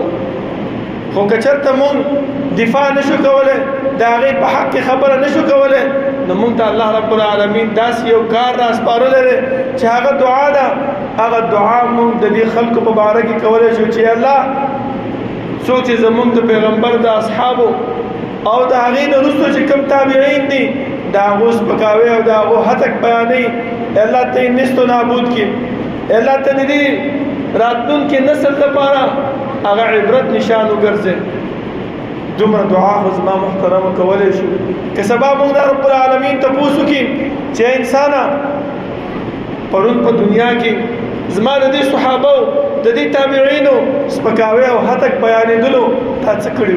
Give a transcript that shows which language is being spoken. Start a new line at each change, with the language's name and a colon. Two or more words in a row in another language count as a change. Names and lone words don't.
Pashto: خو که چېرته مونږ دفاع نشو کولی، د هغې په حق کې خبره نشو کولی، نو مونږ ته
Arabic: الله رب العالمین
Pashto: داسې یو کار راسپارلی دی چې هغه دعا ده. هغه دعا مونږ د دې خلکو په باره کې کولی شو چې الله څوک چې زمونږ د پیغمبر د اصحابو او د هغې نه وروسته چې کوم تابعین دي د هغو سپکاوی او د هغو هتک بیانوي، الله ته یې نیست و نابود کړي، الله ته د دې راتلونکي نسل لپاره هغه عبرت نشان وګرځي. دومره دعا خو زما محترمو کولی شو. که سبا مونږ د
Arabic: رب العالمین
Pashto: تپوس وکړي چې انسانه پرون په دنیا کې زما د دې صحابو د دې تابعینو سپکاوی او هتک بیانېدلو تا څه کړي؟